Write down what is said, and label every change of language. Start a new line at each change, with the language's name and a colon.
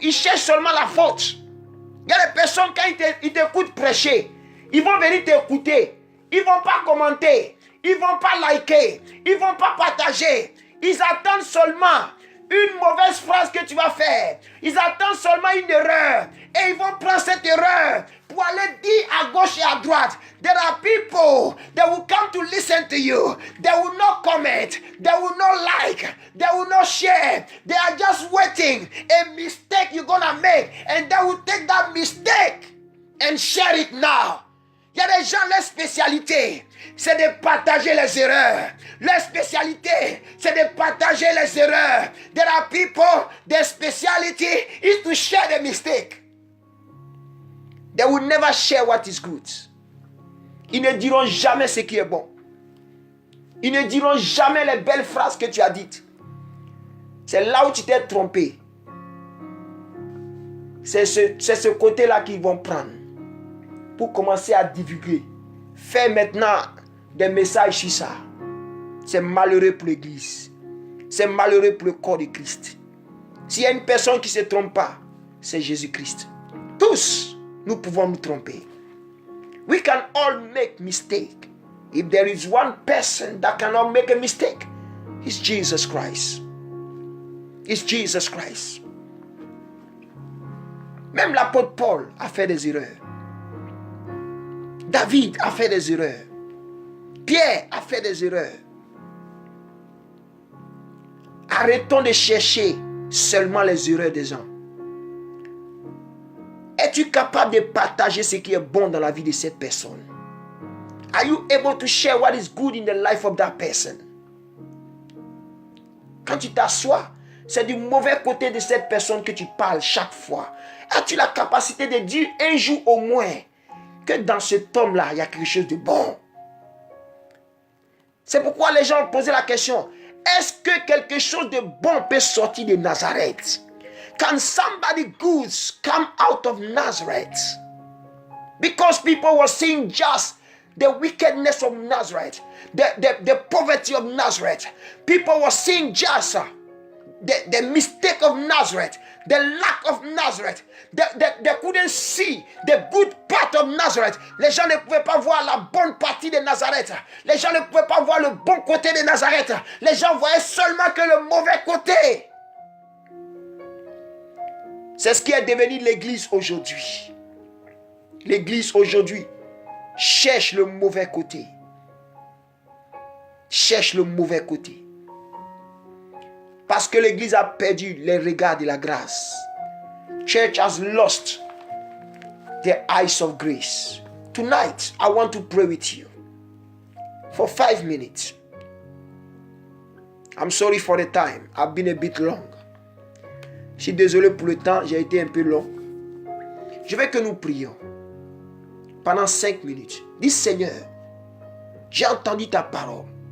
French: Ils cherchent seulement la faute. Il y a des personnes, quand ils t'écoutent prêcher, ils vont venir t'écouter. Ils ne vont pas commenter. Ils ne vont pas liker. Ils ne vont pas partager. Ils attendent seulement une mauvaise phrase que tu vas faire. Ils attendent seulement une erreur. Et ils vont prendre cette erreur pour aller dire à gauche et à droite.
English: There are people that will come to listen to you. They will not comment. They will not like. They will not share. They are just waiting. A mistake you're going to make. And they will take that mistake and share it now.
French: Il y a des gens, leur spécialité, c'est de partager les erreurs. Leur spécialité, c'est de partager les erreurs.
English: There are people, their speciality is to share the mistake. They will never share what is good.
French: Ils ne diront jamais ce qui est bon. Ils ne diront jamais les belles phrases que tu as dites. C'est là où tu t'es trompé. C'est ce côté-là qu'ils vont prendre pour commencer à divulguer. Fais maintenant des messages sur ça. C'est malheureux pour l'église. C'est malheureux pour le corps de Christ. S'il y a une personne qui ne se trompe pas, c'est Jésus-Christ. Tous, nous pouvons nous tromper.
English: We can all make mistake. If there is one person that cannot make a mistake, it's Jesus Christ. It's Jesus Christ.
French: Même l'apôtre Paul a fait des erreurs. David a fait des erreurs. Pierre a fait des erreurs. Arrêtons de chercher seulement les erreurs des gens. Es-tu capable de partager ce qui est bon dans la vie de cette personne?
English: Are you able to share what is good in the life of that person?
French: Quand tu t'assois, c'est du mauvais côté de cette personne que tu parles chaque fois. As-tu la capacité de dire un jour au moins que dans cet homme-là, il y a quelque chose de bon? C'est pourquoi les gens ont posé la question, est-ce que quelque chose de bon peut sortir de Nazareth?
English: Can somebody good come out of Nazareth? Because people were seeing just the wickedness of Nazareth, the poverty of Nazareth. People were seeing just the mistake of Nazareth, the lack of Nazareth. They couldn't see the good part of Nazareth.
French: Les gens ne pouvaient pas voir la bonne partie de Nazareth. Les gens ne pouvaient pas voir le bon côté de Nazareth. Les gens voyaient seulement que le mauvais côté. C'est ce qui est devenu l'église aujourd'hui. L'église aujourd'hui cherche le mauvais côté. Cherche le mauvais côté. Parce que l'église a perdu les regards de la grâce.
English: Church has lost the eyes of grace. Tonight, I want to pray with you for 5 minutes. I'm sorry for the time. I've been a bit long.
French: Je suis désolé pour le temps, j'ai été un peu long. Je veux que nous prions pendant 5 minutes. Dis Seigneur, j'ai entendu ta parole.